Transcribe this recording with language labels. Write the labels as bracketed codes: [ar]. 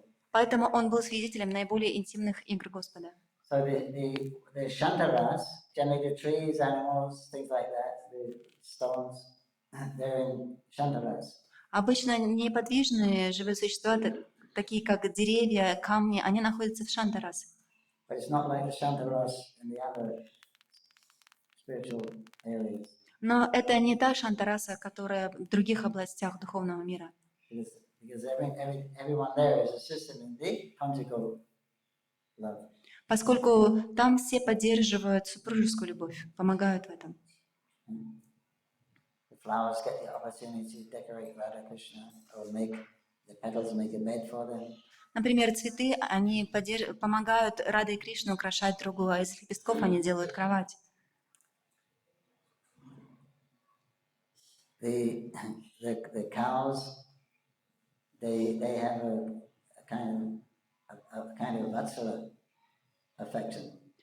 [ru] Поэтому он был свидетелем наиболее интимных игр Господа. [en] So the Shantaras, generally the trees, animals, things like that, the stones, they're in Shantaras. [ru] Обычно неподвижные живые существа, такие как деревья, камни, они находятся в Шантарасе. [en] But it's not like the Shantaras in the other spiritual areas. [ru] Но это не та Шантараса, которая в других областях духовного мира. [en] Because everyone there is assisting in the conjugal love. [ru] Поскольку там все поддерживают супружескую любовь, помогают в этом. [en] The flowers get the opportunity to decorate Radha Krishna or make the petals make a bed for them. [ru] Например, цветы, они помогают Раде и Кришне украшать другую, а из лепестков они делают кровать. [en] The cows, they have a kind of vatsala affection.